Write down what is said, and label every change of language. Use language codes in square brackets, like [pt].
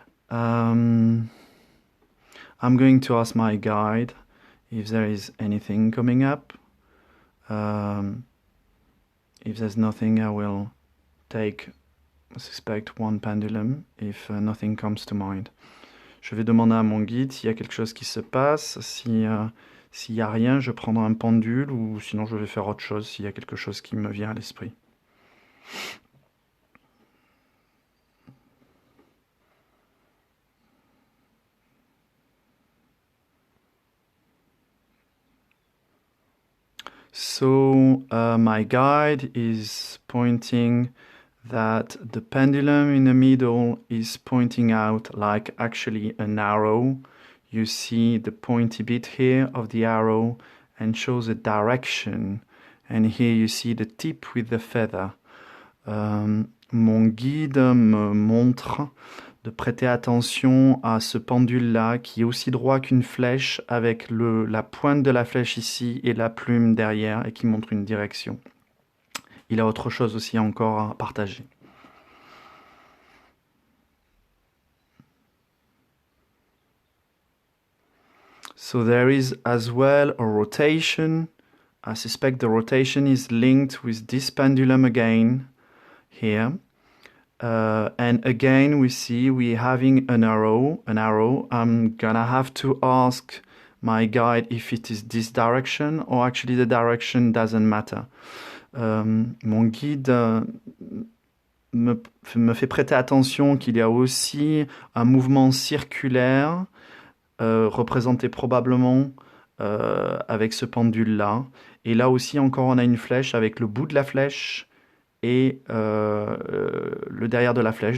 [en] I'm going to ask my guide if there is anything coming up. If there's nothing, I will take, I suspect, one pendulum if nothing comes to mind. [fr] Je vais demander à mon guide s'il y a quelque chose qui se passe. S'il n'y a rien, je prendrai un pendule, ou sinon je vais faire autre chose s'il y a quelque chose qui me vient à l'esprit. [en] So my guide is pointing that the pendulum in the middle is pointing out like actually an arrow. You see the pointy bit here of the arrow and shows a direction. And here you see the tip with the feather. [fr] Mon guide me montre de prêter attention à ce pendule-là qui est aussi droit qu'une flèche avec la pointe de la flèche ici et la plume derrière et qui montre une direction. Il a autre chose aussi encore à partager. [en] So there is as well a rotation. I suspect the rotation is linked with this pendulum again here. And again, we see we're having an arrow. I'm gonna have to ask my guide if it is this direction or actually the direction doesn't matter. [fr] Mon guide me fait prêter attention qu'il y a aussi un mouvement circulaire représenté probablement avec ce pendule-là. Et là aussi, encore, on a une flèche avec le bout de la flèche et le derrière de la flèche.